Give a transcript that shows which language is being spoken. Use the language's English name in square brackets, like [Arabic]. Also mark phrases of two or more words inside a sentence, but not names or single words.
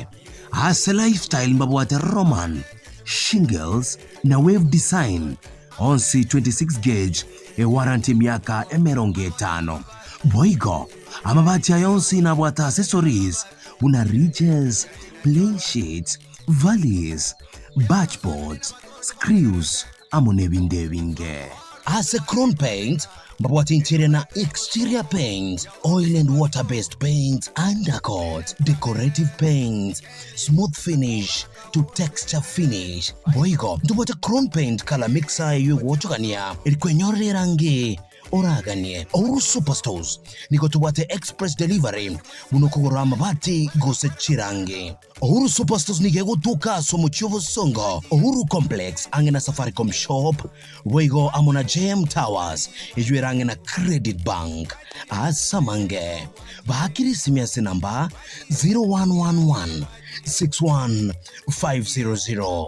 [Gusii] Lifestyle mabwate Roman, shingles na [English] wave design [Gusii] onsi 26 gauge warranty miaka emeronge 5. Boigo amabati ayonsi na bwata accessories una ridges, [English] plain sheets, valleys, batchboards, screws [Gusii] amone winge. Crown Paint mabwate interior na [English] exterior paint, oil and water based paint, undercoat, decorative paint, smooth finish to texture finish. [Gusii] Boigo ndubwate Crown Paint [English] color mixer [Gusii] yuwochogania ilikwenyorera rangi oraganie. Uhuru Superstores niko tubwate [English] express delivery [Gusii] munokogora mabati gose chirangi. Uhuru Superstores nige gutuka somuchovo songo Uhuru Complex angena Safaricom shop wego amona JM Towers ijwera angena Credit Bank asamange bakiri simyase namba 0111 61500.